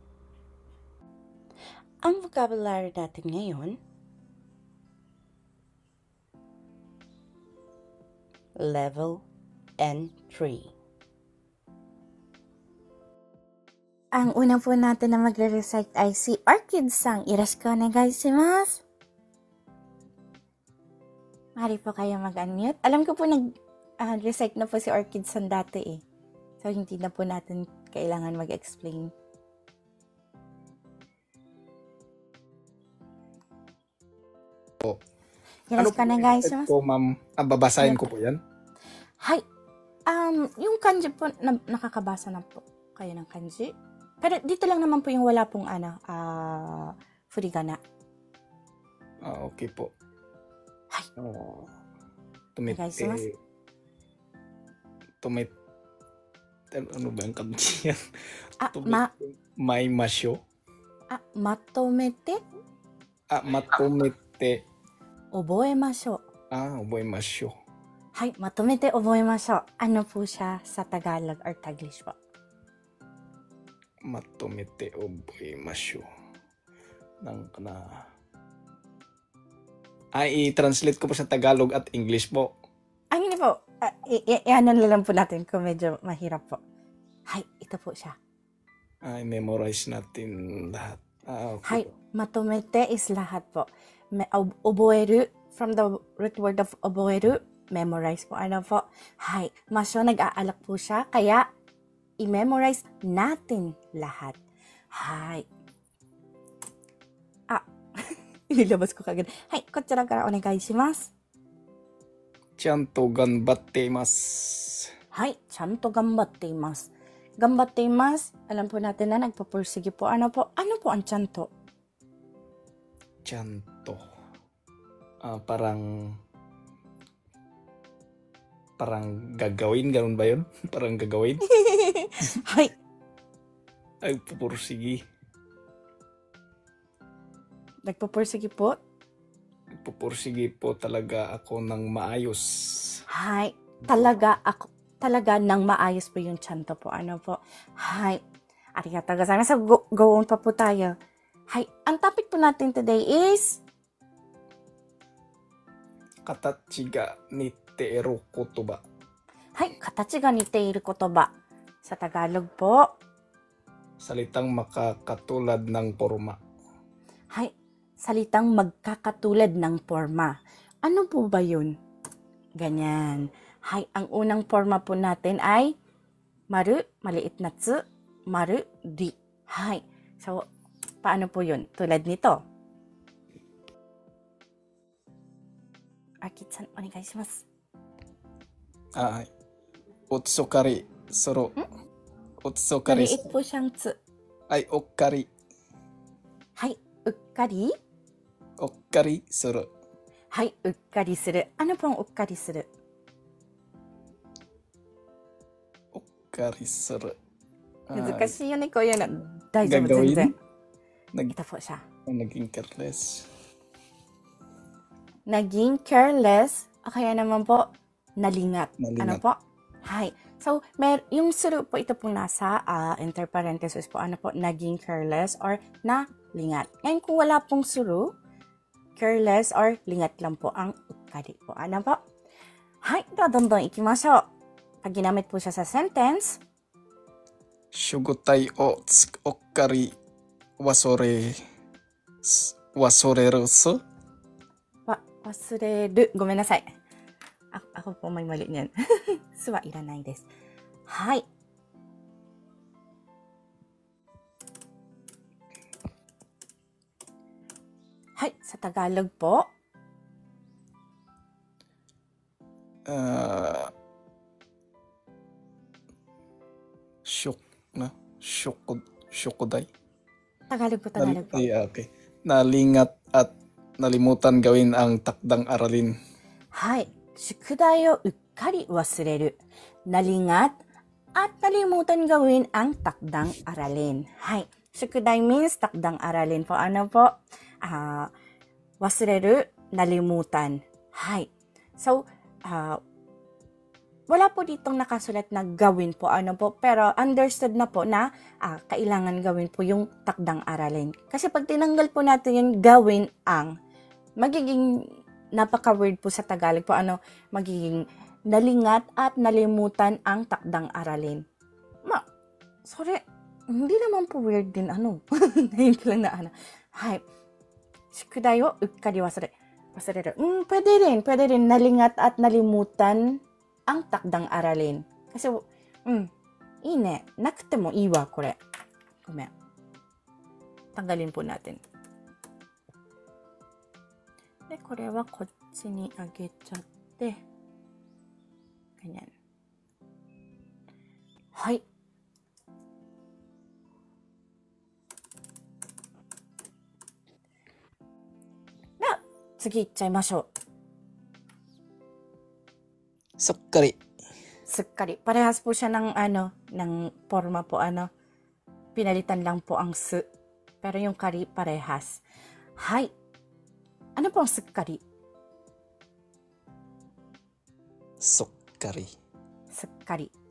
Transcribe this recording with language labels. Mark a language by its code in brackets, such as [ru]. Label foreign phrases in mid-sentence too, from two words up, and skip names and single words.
[tl] Ang vocabulary natin ngayon, Level N3. Ang una po natin na magre-recite ay si Orchid-san. [ja] よろしくお願いします. [tl] Mari po kayo mag-unmute. Alam ko po nag-recite na po si Orchid-san dati eh. So, hindi na po natin kailangan mag-explain. [ja] よろしくお願いします. [tl] Po, ma'am? Babasahin ko po yan? [ja] Hay. [tl] Yung kanji po, nakakabasa na po kayo ng kanji. Pero dito lang naman po yung wala pong furigana. Okay po. [ja] Hay. [tl] Tumite. Ano ba yung kanji yan? May masyo? [ja] Matomete. Matomete. Oboemasho. Oboemasyo. はい、まとめて覚えましょう. [tl] Ano po siya sa Tagalog or Taglish po? [ja] まとめて覚えましょう. [tl] I-translate ko po sa Tagalog at English po. Hindi po. Ano na lang po natin kung medyo mahirap po. Hay, ito po siya. I-memorize natin lahat. [ja] Hay, [tl] Okay. matomete is lahat po. Oboeru, [en] from the root word of oboeru, memorize po. [tl] Ano po? Hay, masyo nag-aalak po siya, kaya i-memorize natin lahat. Hay. Ilabas ko kagad. [ja] Hay, こちらからお願いします. ちゃんと頑張っています. はい、ちゃんと頑張っています. 頑張っています, [tl] alam po natin na nagpapursige po. Ano po ang chanto? Chanto. Parang gagawin, ganun ba yun? Parang gagawin? [ja] Hay. [tl] Ay, pupursigi. Nagpapursige po? Pupursigi po talaga ako ng maayos. Hay, talaga nang maayos po yung chanto po. Ano po? [ja] Hay, ありがとうございます. [tl] Go on pa po tayo. Hay, ang topic po natin today is [ja] 形が似ている言葉. はい、形が似ている言葉. [tl] Sa Tagalog po, Salitang makakatulad ng porma. hay, salitang magkakatulad ng forma. Ano po ba yun? Ganyan. Hay, ang unang forma po natin ay maru, maliit na tsu, maru, di. Hay. So, paano po yun? Tulad nito. [ja] Arkit-さん、お願いします. うつかりする. Utsukari. [tl] Maliit po siyang tsu. Ay, [ja] okkari. Hay, ukkari. おっかりする. はい、うっかりする. [tl] Ano po ang ukkari suru? [ja] おっかりする. 難しいよね、こういうの。大丈夫、全然。 [tl] Ito po siya. Naging careless. Naging careless, o kaya naman po, nalingat. Nalingat. Ano po? Hay. So, yung suru po, ito po nasa [en] inter parenthesis [tl] po, ano po, naging careless or nalingat. Ngayon, kung wala pong suru, careless or lingat lang po ang ukkari po. Ano po? [ja] はい、どんどん行きましょう. [tl] Pag ginamit po siya sa sentence, [ja] しゅごたいをおっかりわそれるす. 忘れる。ごめんなさい. [tl] Ako po may mali niyan. [ja] すはいらないです. はい。はい, [tl] sa Tagalog po. [ja] Shokodai. [tl] Tagalog po. Okay. Nalingat at nalimutan gawin ang takdang aralin. [ja] Hay. 宿題をうっかり忘れる. [tl] Nalingat at nalimutan gawin ang takdang aralin. Hay. Shukudai means takdang aralin po. Ano po? Wasureru, nalimutan. Hay. So, wala po ditong nakasulat na gawin po, ano po, pero understood na po na kailangan gawin po yung takdang aralin. Kasi pag tinanggal po natin yung gawin ang, magiging napaka-weird po sa Tagalog po, ano, magiging nalingat at nalimutan ang takdang aralin. Sorry, hindi naman po weird din, ano. Ngayon ko lang na, ano. [ja] はい、宿題をうっかりわされる. [tl] Pwede rin nalingat at nalimutan ang takdang aralin. Kasi, [ja] いいね. なくてもいいわ、これ. Gomen. [tl] Tanggalin po natin. [ja] で、これはこつぃにあげちゃって. [tl] Ganyan. Hai. [ja] な、次いっちゃいましょう. Sukkari. Sukkari. [tl] Parehas po siya ng ng forma po, pinalitan lang po ang su. Pero yung kari parehas. Hai. Ano po ang sukkari? [ja] Sukkari. Sukkari.